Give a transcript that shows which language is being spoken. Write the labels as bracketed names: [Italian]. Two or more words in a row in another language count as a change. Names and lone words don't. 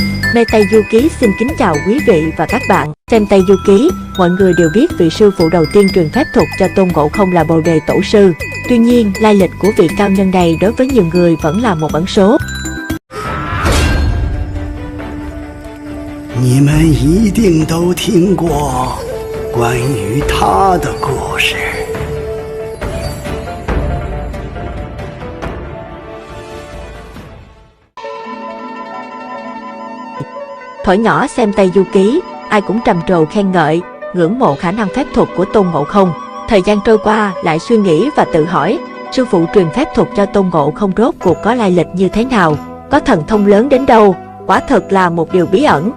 [Vietnamese] Mê Tây Du Ký xin kính chào quý vị và các bạn. Xem Tây Du Ký, mọi người đều biết vị sư phụ đầu tiên truyền phép thuật cho Tôn Ngộ Không là Bồ Đề Tổ sư. Tuy nhiên, lai lịch của vị cao nhân này đối với nhiều người vẫn là một ẩn số. [Chinese] 你们一定都听过关于他的故事。 [Vietnamese] Thuở nhỏ xem Tây Du Ký, ai cũng trầm trồ khen ngợi, ngưỡng mộ khả năng phép thuật của Tôn Ngộ Không. Thời gian trôi qua, lại suy nghĩ và tự hỏi, sư phụ truyền phép thuật cho Tôn Ngộ Không rốt cuộc có lai lịch như thế nào, có thần thông lớn đến đâu, quả thật là một điều bí ẩn.